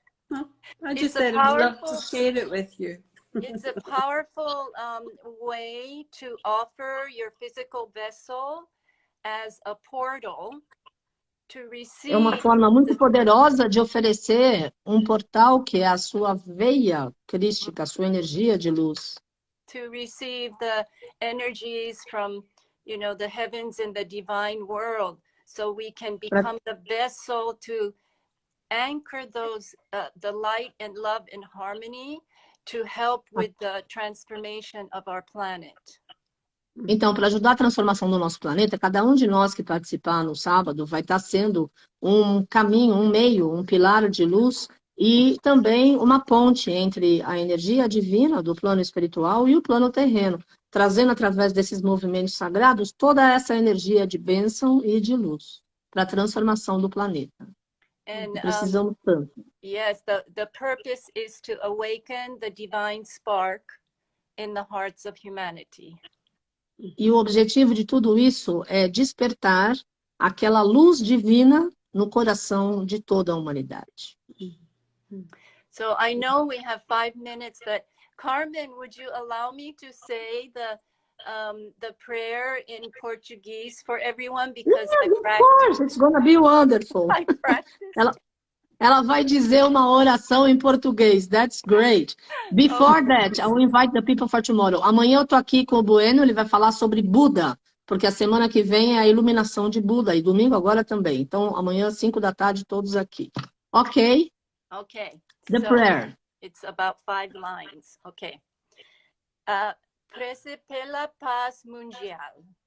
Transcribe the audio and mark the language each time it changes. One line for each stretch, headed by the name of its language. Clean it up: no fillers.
English: Well, I just said I'd love to share it with you. It's a powerful way to offer your physical vessel as a portal to receive.
Portuguese: É uma forma muito poderosa de oferecer um portal que é a sua veia crística, a sua energia de luz.
English: To receive the energies from, the heavens and the divine world, so we can become the vessel to anchor those the light and love and harmony to help with the transformation of our planet.
Portuguese: Então, para ajudar a transformação do nosso planeta, cada um de nós que participar no sábado vai estar sendo um caminho, um meio, um pilar de luz e também uma ponte entre a energia divina do plano espiritual e o plano terreno, trazendo através desses movimentos sagrados toda essa energia de bênção e de luz para a transformação do planeta.
English: And,
Portuguese: precisamos tanto.
English: Yes, the purpose is to awaken the divine spark in the hearts of humanity.
Portuguese: E o objetivo de tudo isso é despertar aquela luz divina no coração de toda a humanidade.
English: So I know we have 5 minutes, but Carmen, would you allow me to say the prayer in Portuguese for everyone? Because I Of practiced. course, it's gonna be wonderful. I practiced.
Portuguese: Ela vai dizer uma oração em português.
English: That's great. Before that, I will invite the people for tomorrow.
Portuguese: Amanhã eu tô aqui com o Bueno, ele vai falar sobre Buda, porque a semana que vem é a iluminação de Buda, e domingo agora também. Então, amanhã, 5 da tarde, todos aqui. Ok?
English: Okay. The So prayer. it's about 5 lines. Okay.
Portuguese: Prece pela paz mundial.